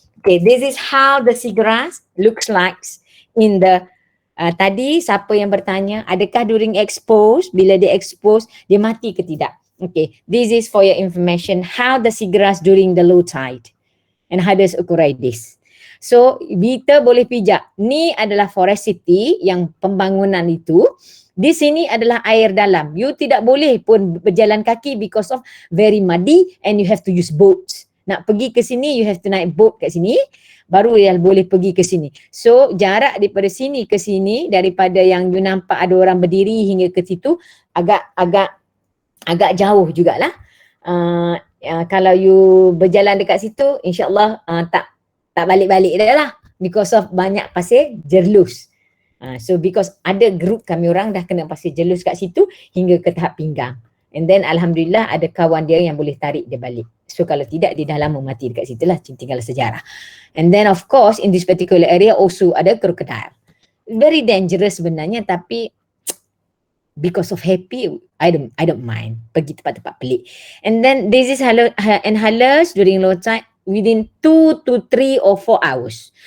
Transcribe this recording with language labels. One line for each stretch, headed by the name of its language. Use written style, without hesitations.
English: Okay, this is how the seagrass looks like in the
Malay: tadi siapa yang bertanya, adakah
English: during expose,
Malay: bila dia expose, dia mati ke tidak?
English: Okay, this is for your information, how the seagrass during the low tide and Enhalus acoroides.
Malay: So, kita boleh pijak. Ni adalah forest city yang pembangunan itu. Di sini adalah air dalam.
English: You
Malay: tidak boleh pun berjalan kaki
English: because of very muddy and you have to use boats.
Malay: Nak pergi ke sini,
English: you have to
Malay: naik boat kat sini. Baru dia boleh pergi ke sini. So jarak daripada sini ke sini, daripada yang you nampak ada orang berdiri hingga ke situ, agak jauh jugalah. Kalau you berjalan dekat situ, insyaAllah tak balik-balik dah lah. Because of banyak pasir jerlus. So because ada group kami orang dah kena pasir jerlus kat situ hingga ke tahap pinggang.
English: And then
Malay: alhamdulillah ada kawan dia yang boleh tarik dia balik. So kalau tidak, dia dah lama mati dekat situ lah, tinggal sejarah.
English: And then of course in this particular area also ada crocodile. Very dangerous
Malay: sebenarnya, tapi
English: because of happy, I don't mind
Malay: pergi tempat-tempat pelik.
English: And then this is inhalers during low tide within 2 to 3 or 4 hours.